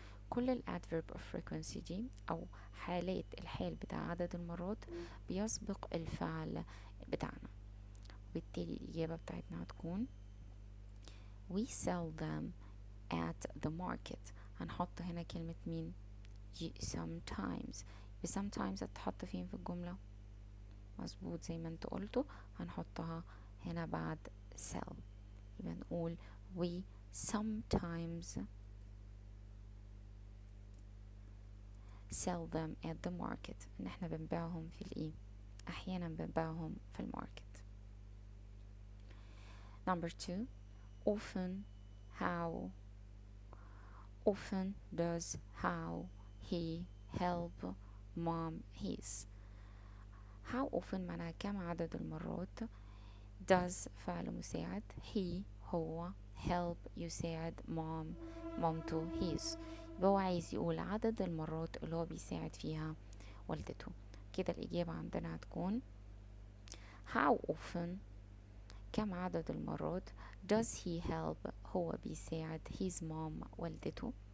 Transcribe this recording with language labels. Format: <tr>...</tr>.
<ar>كل ال adverb of frequency دي أو حالات الحال بتاع عدد المرات بيسبق الفعل بتاعنا، وبالتالي الإجابة بتاعتنا هتكون</ar> <en>we sell them at the market.</en> <ar>هنحط هنا كلمة مين؟ sometimes. sometimes هتحط فين في الجملة؟ مظبوط زي ما انتوا قلتوا، هنحطها هنا بعد sell. يبقى نقول</ar> <en>we sometimes sell them at the market.</en> <ar>ان احنا بنبيعهم في احيانا بنبيعهم في الماركت.</ar> <en>number 2. often how. often does how he help mom his.</en> <ar>how often معناها كم عدد المرات. does فعل مساعد. he هو. help يساعد مامته his. هو عايز يقول عدد المرات اللي هو بيساعد فيها والدته. كده الإجابة عندنا هتكون how often كم عدد المرات</ar> <en>does he help</en> <ar>هو بيساعد</ar> <en>his mom</en> <ar>والدته.</ar>